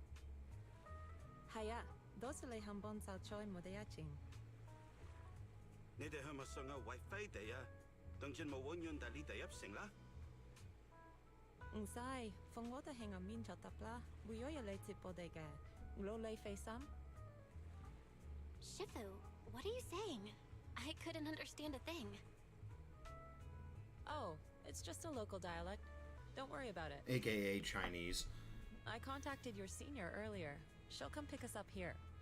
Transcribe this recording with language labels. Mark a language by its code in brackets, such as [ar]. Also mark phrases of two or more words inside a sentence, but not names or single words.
[yue] Haya, dosle hambon sao choi modeyaching. 你哋係咪想要為飛地啊？等陣冇揾人帶你哋入城啦。唔使，放我哋喺入面就得啦。會有人嚟接我哋嘅，攞你費心。 [en] Shifu, what are you saying? I couldn't understand a thing. Oh, it's just a local dialect. Don't worry about it. AKA Chinese. I contacted your senior earlier. She'll come pick us up here.